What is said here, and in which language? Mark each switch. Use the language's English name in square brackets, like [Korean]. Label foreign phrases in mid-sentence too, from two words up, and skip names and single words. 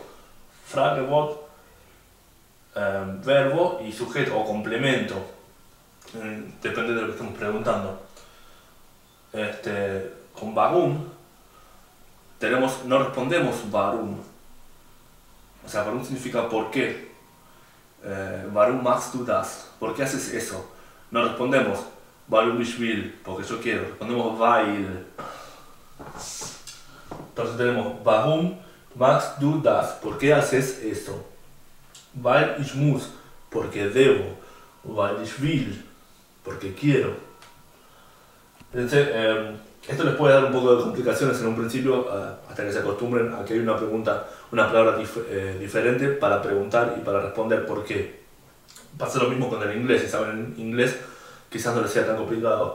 [Spanish] Fragewort, verbo y sujeto o complemento. Depende de lo que estemos preguntando. Con warum no respondemos warum. O sea, warum significa por qué. [German] Warum machst du das? [Spanish] ¿Por qué haces eso? No respondemos [German] warum ich will, [Spanish] porque yo quiero. [German] Respondemos weil. [Spanish] Entonces tenemos [German] warum machst du das? [Spanish] ¿Por qué haces eso? [German] Weil ich muss, [Spanish] porque debo. [German] Weil ich will, [Spanish] porque quiero. Entonces, esto les puede dar un poco de complicaciones en un principio, hasta que se acostumbren a que hay una palabra diferente para preguntar y para responder por qué. Pasa lo mismo con el inglés. Si saben inglés, quizás no les sea tan complicado.